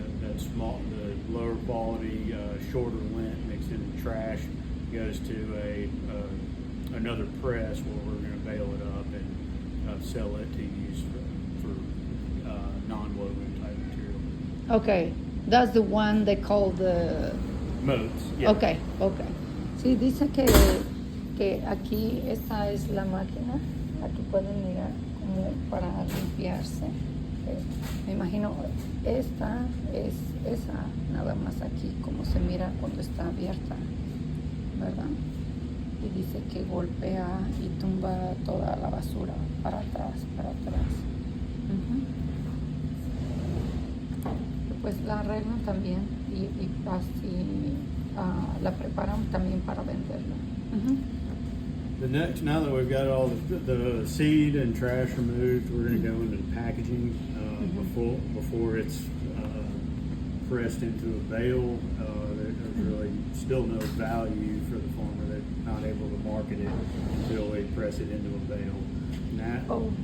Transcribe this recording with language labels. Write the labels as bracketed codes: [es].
[en] The lower quality, shorter lint mixed in the trash goes to another press where we're going to bale it up and sell it to use for non-woven type material. Okay, that's the one they call the... Modes, yeah. Okay. [es] Sí, dice que aquí esta es la máquina, aquí pueden mirar como para limpiarse. Me imagino esta es esa, nada más aquí, como se mira cuando está abierta, ¿verdad? Y dice que golpea y tumba toda la basura para atrás. Ujú. Pues la arreglan también y así la preparan también para venderla. Ujú. [en] The next, now that we've got all the seed and trash removed, we're going to go into the packaging before it's pressed into a bale. There's really still no value for the farmer. They're not able to market it until they press it into a bale.